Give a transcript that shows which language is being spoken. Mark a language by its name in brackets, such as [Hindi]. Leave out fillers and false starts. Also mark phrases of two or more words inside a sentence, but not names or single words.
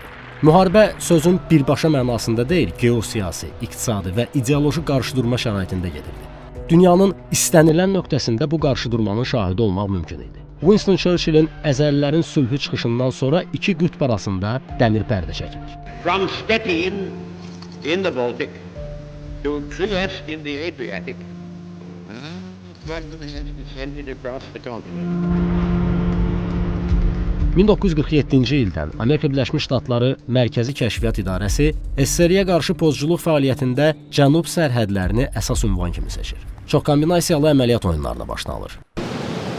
[Azerbaijani] Müharibə sözün birbaşa mənasında deyil, geosiyasi, iqtisadi və ideoloji qarşıdurma şəraitində gedirdi. Dünyanın istənilən nöqtəsində bu qarşıdurmanın şahidi olmaq mümkün idi. Winston Churchillin əzəlilərin sülhü çıxışından sonra iki qütb arasında dəmir pərdə çəkilir. [English] From Stettin in the Baltic to Trieste in the Adriatic, extended across the continent. [Azerbaijani] 1947-ci ildən Amerika Birləşmiş Ştatları Mərkəzi Kəşfiyyat İdarəsi SSR-yə qarşı pozçuluq fəaliyyətində cənub sərhədlərini əsas ünvan kimi seçir. Çox kombinasiyalı əməliyyat oyunlarına başlanılır.